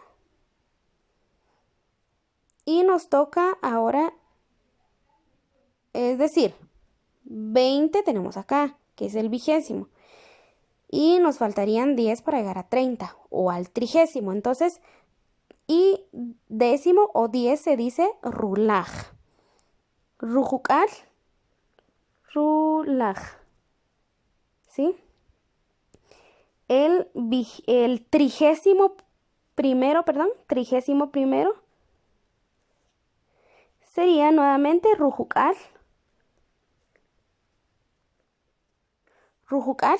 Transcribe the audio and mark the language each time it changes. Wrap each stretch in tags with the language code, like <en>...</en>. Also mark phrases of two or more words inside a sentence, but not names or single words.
<es>Y nos toca ahora, es decir, 20 tenemos acá, que es el 20. Y nos faltarían 10 para llegar a 30 o al 30. Entonces, y décimo o 10 se dice rulaj.</es> <quc>Rujucal, rulaj.</quc> <es>¿Sí? El 31 sería nuevamente rujucal.</es> <quc>Rujucal.</quc>